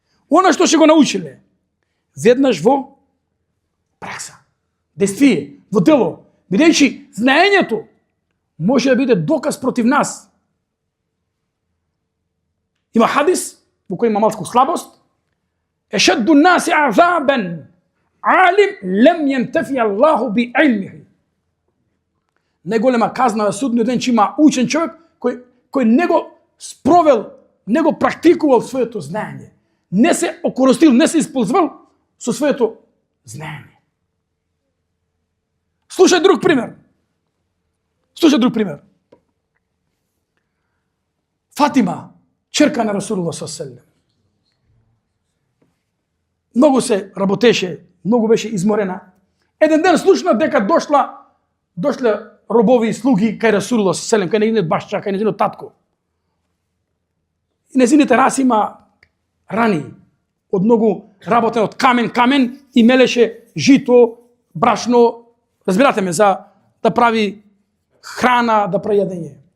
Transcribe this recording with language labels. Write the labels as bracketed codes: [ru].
[mk] Она што ќе го научиле, веднаш во пракса, действие, во дело, бидејќи знаењето може да биде доказ против нас. Има хадис во кој има малку слабост. [ar] Ешадду наси азабен алим лем јентефи Аллаху би илмихи. [mk] Најголема казна на судниот ден че има учен човек кој не го спровел, не го практикувал своето знаење. Не се окористил, не се исползвал со своето знаење. Слушај друг пример. Фатима, черка на Расулуллах ﷺ. Многу се работеше, многу беше изморена. Еден ден слушна дека дошле робови и слуги кај Расулуллах ﷺ, кај незиниот башча, кај незиниот татко. И незините раси има рани од многу работен од камен и мелеше жито, брашно, разбирате ме, за да прави храна, да прави јадење.